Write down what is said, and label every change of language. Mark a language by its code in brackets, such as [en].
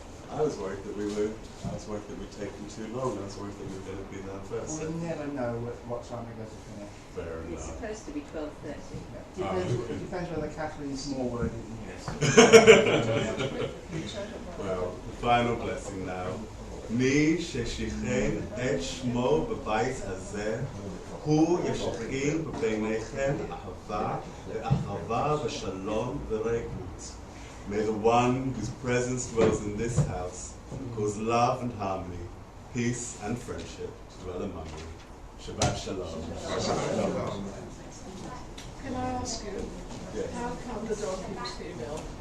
[en] I was worried that we'd taken too long. I was worried that we were going to be there first. We'll never know what time we're going to finish. Fair It's enough. supposed to be 12:30. Yeah. Depends whether Kathleen's more worded than yes. Well, the final blessing now. [he] מי ששיכן את שמו בבית הזה, הוא ישכין בביניכם אחווה ושלום ורעות. [en] May the one whose presence dwells in this house cause love and harmony, peace and friendship to dwell among you. Shabbat Shalom. Can I ask you, how come the donkey was female?